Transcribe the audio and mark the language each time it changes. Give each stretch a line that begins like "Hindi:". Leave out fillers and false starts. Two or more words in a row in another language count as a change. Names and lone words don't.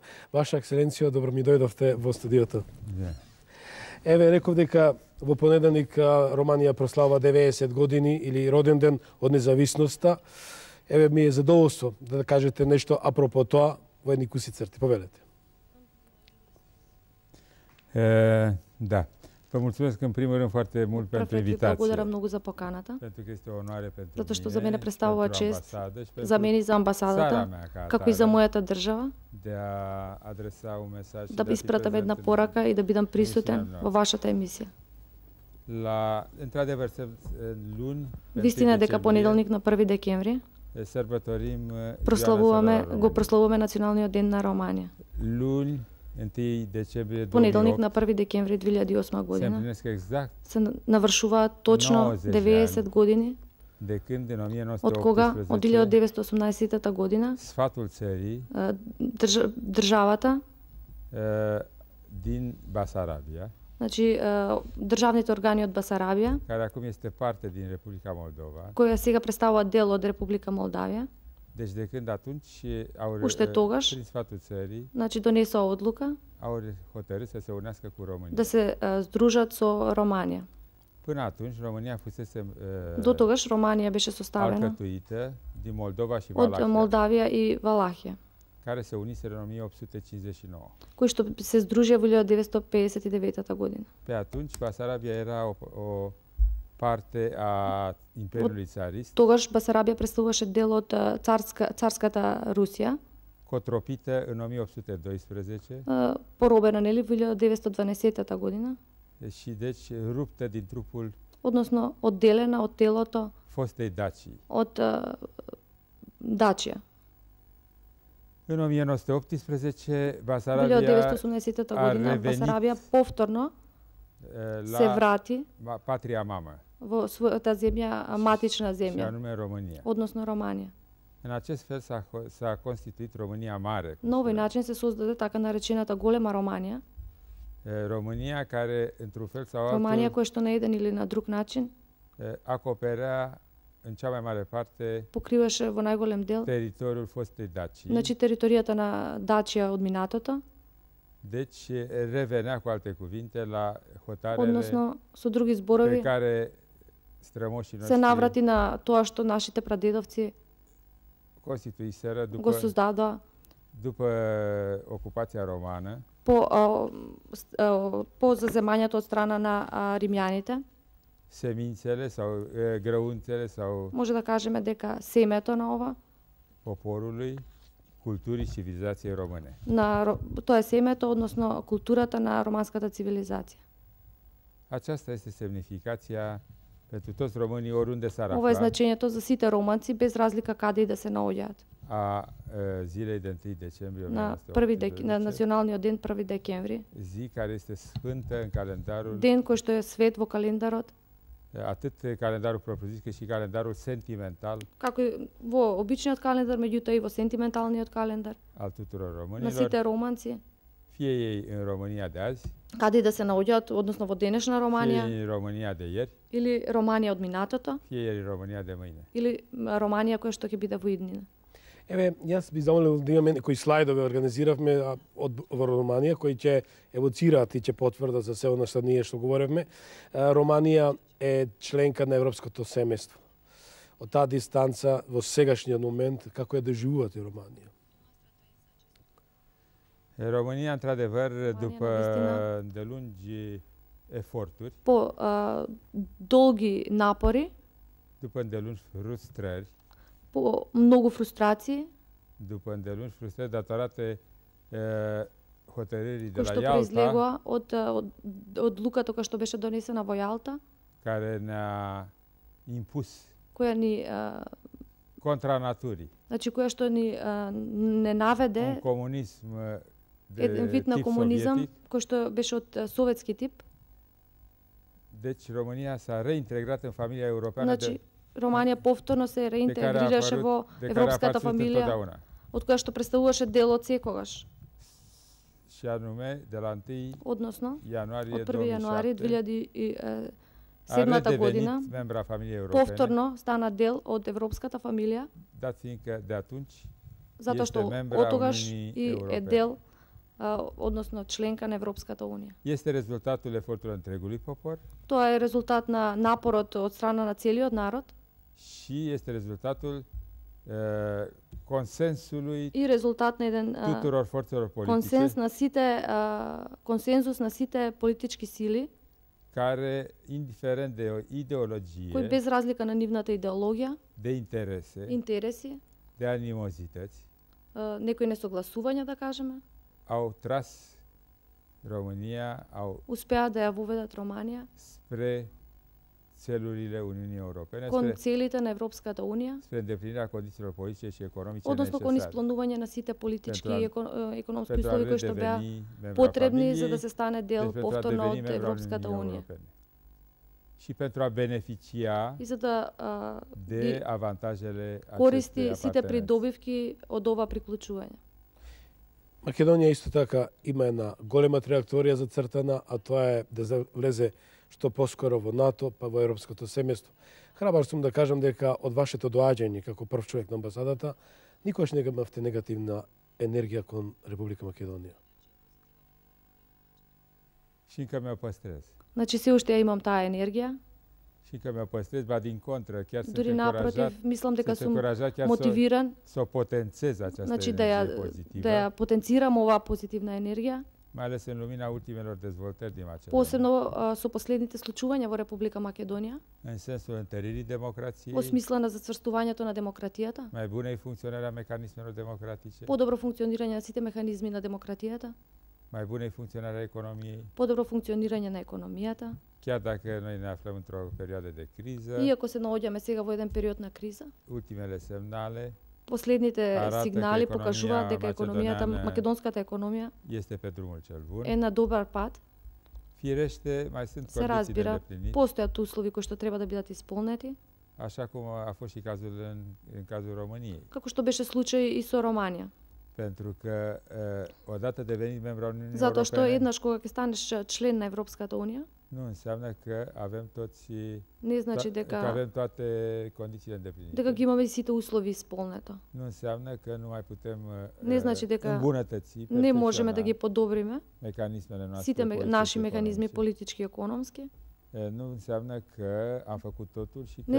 Macedonian: Ваша екселенцијо, добро ми дојдовте во студиото. Реков дека во понеделник Романија прослава 90 години или роден ден од независноста. Ми е задоволство да кажете нешто апропо тоа во едни куси црти. Повелете. Да.
Romanian: Vă mulțumesc în primul rând foarte mult pentru invitație.
Macedonian: Благодарам многу за поканата.
Romanian: Pentru că este o onoare pentru
Macedonian: Затоа што
Romanian: mine,
Macedonian: за мене представува
Romanian: pentru
Macedonian: чест,
Romanian: ambasadă și
Macedonian: за мене и за амбасадата, како и за мојата држава,
Romanian: de a adresa un mesaj
Macedonian: да ви испратам една порака и да бидам присутен во вашата емисија.
Romanian: Într-adevăr, luni,
Macedonian: Вистина е дека понеделник на 1 декември го прославуваме Националниот ден на Романија.
Romanian: Luni, 1 decembrie 2008,
Macedonian: понеделник на 1 декември 2008 година се навршуваат точно 90 години од кога, од 1918 година,
Romanian: Sfatul țării
Macedonian: државата,
Romanian: din Basarabia,
Macedonian: значи државните органи од Басарабија,
Romanian: care acum este parte din Republica Moldova,
Macedonian: која сега представува дел од Република Молдавија.
Romanian: Deci de când atunci au prin Sfatul țării,
Macedonian: значи донесоа одлука
Romanian: au hotărât să se unească cu România.
Macedonian: Да се здружат со Романија.
Romanian: Până atunci România fusese
Macedonian: до тогаш Романија беше составена
Romanian: alcătuită din Moldova și
Macedonian: од
Romanian: Valahia,
Macedonian: Молдавија и Валахија,
Romanian: care se uniseră în 1859.
Macedonian: кои што се здружија во 1959 година.
Romanian: Pe atunci Basarabia era o parte a Imperiului Țarist.
Macedonian: Тогаш Басарабија представуваше дел од царската Русија.
Romanian: Cotropită în 1812.
Macedonian: Поробена нели во 1912 година.
Romanian: Și deci ruptă din trupul,
Macedonian: односно одделена од телото
Romanian: fostei Dacii.
Macedonian: од Дачија.
Romanian: În 1918 Basarabia
Macedonian: 1918 година Басарабија повторно се врати
Romanian: patria mamă,
Macedonian: во својата земја, матична
Romanian: și
Macedonian: земја,
Romanian: anume România.
Macedonian: односно Романија.
Romanian: În acest fel s-a constituit România Mare.
Macedonian: На овој начин се создаде така наречената голема Романија.
Romanian: România care într-un fel sau
Macedonian: Романија
Romanian: altul
Macedonian: која што на еден или на друг начин
Romanian: acoperea în cea mai mare parte
Macedonian: покриваше во најголем дел
Romanian: teritoriul fostei Dacii.
Macedonian: значи територијата на Дачија од минатото,
Romanian: Deci revenea, cu alte cuvinte, la hotarele
Macedonian: односно со други
Romanian: pe
Macedonian: зборови
Romanian: care strămoșii
Macedonian: се
Romanian: noștri
Macedonian: наврати на тоа што нашите прадедовци
Romanian: constituiseră
Macedonian: го создадоа
Romanian: după ocupația romană,
Macedonian: по заземањето од страна на римјаните.
Romanian: semințele sau grăunțele sau
Macedonian: Може да кажеме дека семето на ова,
Romanian: poporului, culturii și civilizației române.
Macedonian: Тоа е семето, односно културата на романската цивилизација.
Romanian: Aceasta este semnificația pentru toți românii oriunde s-ar
Macedonian: Ова е
Romanian: afla
Macedonian: значењето за сите романци без разлика каде и да се наоѓаат.
Romanian: a zilei de 1 decembrie
Macedonian: На
Romanian: 1918,
Macedonian: Националниот ден 1 декември,
Romanian: zi care este sfântă în calendarul,
Macedonian: ден кој што е свет во календарот,
Romanian: atât calendarul propriu-zis cât și calendarul sentimental
Macedonian: како и во обичниот календар, меѓутоа и во сентименталниот календар
Romanian: al tuturor
Macedonian: на
Romanian: românilor,
Macedonian: сите романци,
Romanian: fie ei în România de azi,
Macedonian: каде и да се наоѓаат, односно во денешна
Romanian: fie
Macedonian: Романија
Romanian: ei în România de ieri,
Macedonian: или Романија од минатото,
Romanian: fie ei în România de mâine.
Macedonian: или Романија која што ќе биде во иднина. Јас би замолил да имаме некои слайдови организиравме во Романија кои ќе евоцираат и ќе потврдат за се она што ние што говоревме. Романија е членка на Европското семејство. Од таа дистанца во сегашниот момент како ја доживувате Романија?
Romanian: România, într-adevăr, după îndelungi eforturi,
Macedonian: по долги напори,
Romanian: după îndelungi frustrări,
Macedonian: по многу фрустрации,
Romanian: după îndelungi frustrări datorate hotărârii de la
Macedonian: што
Romanian: Ialta,
Macedonian: произлегува од одлуката која што беше донесена во Јалта,
Romanian: care ne-a impus
Macedonian: која ни
Romanian: contra naturii
Macedonian: значи која што ни не наведе
Romanian: un comunism de
Macedonian: еден вид на
Romanian: tip
Macedonian: комунизам
Romanian: sovietic.
Macedonian: кој што беше од советски тип.
Romanian: Deci România s-a reintegrat în familia europeană
Macedonian: Значи Романија повторно се реинтегрираше во европската фамилија, од која што представуваше дел од секогаш.
Romanian: Și anume, de la 1
Macedonian: Односно,
Romanian: ianuarie
Macedonian: од 1 јануари
Romanian: 2007 a
Macedonian: 2007 година
Romanian: redevenit membra familiei europene,
Macedonian: повторно стана дел од европската фамилија,
Romanian: dat fiindcă de atunci
Macedonian: затоа што
Romanian: este membra
Macedonian: оттогаш
Romanian: Uniunii
Macedonian: и е
Romanian: Europene.
Macedonian: дел, односно членка на Европската Унија.
Romanian: Este rezultatul efortului întregului popor
Macedonian: Тоа е резултат на напорот од страна на целиот народ
Romanian: și este rezultatul consensului
Macedonian: и резултат на еден
Romanian: tuturor forțelor
Macedonian: консенс
Romanian: politice
Macedonian: на сите консензус на сите политички сили,
Romanian: care, indiferent de o ideologie,
Macedonian: кои без разлика на нивната идеологија,
Romanian: de interese,
Macedonian: интереси,
Romanian: de animozități,
Macedonian: некои несогласувања, да кажеме,
Romanian: au tras România, au
Macedonian: успеа да ја воведат Романија
Romanian: spre țelurile Uniunii Europene,
Macedonian: кон целите на Европската Унија,
Romanian: spre îndeplinirea condițiilor politice și economice
Macedonian: односно кон
Romanian: necesare
Macedonian: исполнување на сите политички и економски
Romanian: pentru a
Macedonian: услови кои што беа
Romanian: redeveni membra
Macedonian: потребни за да
Romanian: familiei,
Macedonian: се стане дел
Romanian: deci pentru a
Macedonian: повторно
Romanian: deveni
Macedonian: од
Romanian: membru al
Macedonian: Европската
Romanian: Uniunii
Macedonian: Унија.
Romanian: Europene și pentru a beneficia
Macedonian: И за да
Romanian: de avantajele
Macedonian: користи
Romanian: acestei
Macedonian: сите
Romanian: apartenențe.
Macedonian: придобивки од ова приклучување. Македонија исто така има една голема траекторија зацртана, а тоа е да влезе што поскоро во НАТО, па во европското семејство. Храбар сум да кажам дека од вашето доаѓање како прв човек на амбасадата, никош не имавте негативна енергија кон Република Македонија.
Romanian: Și încă mi-o păstrez.
Macedonian: Значи се уште ја имам таа енергија.
Romanian: Și încă mi-o păstrez, ba din contră, chiar sunt
Macedonian: Дури
Romanian: încurajat,
Macedonian: напротив, мислам дека
Romanian: sunt
Macedonian: сум
Romanian: încurajat chiar
Macedonian: мотивиран,
Romanian: să o potențez această
Macedonian: значи да
Romanian: energie
Macedonian: ја
Romanian: pozitivă,
Macedonian: потенцирам оваа позитивна енергија,
Romanian: mai ales în lumina ultimelor dezvoltări din Macedonia,
Macedonian: посебно со последните случувања во Република Македонија,
Romanian: în sensul întăririi democrației,
Macedonian: во смисла на зацврстувањето на демократијата,
Romanian: mai bunei funcționări a mecanismelor democratice,
Macedonian: подобро функционирање на сите механизми на демократијата,
Romanian: mai bunei funcționări a economiei,
Macedonian: подобро функционирање на економијата,
Romanian: chiar dacă noi ne aflăm într-o perioadă de criză,
Macedonian: иако се наоѓаме сега во еден период на криза.
Romanian: ultimele semnale
Macedonian: Последните
Romanian: Арата
Macedonian: сигнали дека покажуваат дека економијата,
Romanian: македонијана
Macedonian: македонската економија
Romanian: este pe drumul cel bun.
Macedonian: е на добар пат.
Romanian: Firește, mai sunt
Macedonian: Се
Romanian: condiții de
Macedonian: разбира,
Romanian: îndeplinit,
Macedonian: постојат услови кои што треба да бидат исполнети,
Romanian: așa cum a fost și cazul în cazul României.
Macedonian: како што беше случај и со Романија.
Romanian: Pentru că odată devenit membru al Uniunii
Macedonian: Затоа што
Romanian: Europene,
Macedonian: еднаш кога ќе станеш член на Европската Унија,
Romanian: nu înseamnă că avem toți
Macedonian: не значи
Romanian: că
Macedonian: дека
Romanian: avem toate condițiile îndeplinite.
Macedonian: дека ги imаме сите услови исполнето.
Romanian: Nu înseamnă că nu mai putem
Macedonian: Не значи дека
Romanian: îmbunătăți,
Macedonian: не можеме да ги
Romanian: perfecționa
Macedonian: подобриме
Romanian: mecanismele noastre
Macedonian: сите
Romanian: politice
Macedonian: наши
Romanian: și
Macedonian: механизми
Romanian: economice.
Macedonian: политички и економски.
Romanian: Nu înseamnă că am făcut totul și că